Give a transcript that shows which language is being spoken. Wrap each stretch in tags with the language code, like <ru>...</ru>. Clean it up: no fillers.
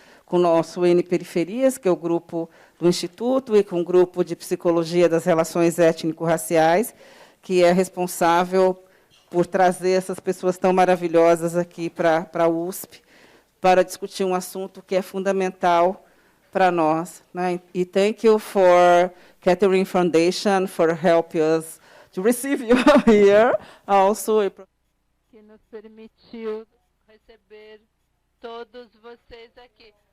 <pt>com o nosso N Periferias, que é o grupo do Instituto, e com o grupo de Psicologia das Relações Étnico-Raciais, que é responsável por trazer essas pessoas tão maravilhosas aqui para a USP, para discutir um assunto que é fundamental para nós. Né?</pt> <en>E thank you for Catherine Foundation for helping us to receive you here. Also,</en> <pt>que nos permitiu receber todos vocês aqui.</pt>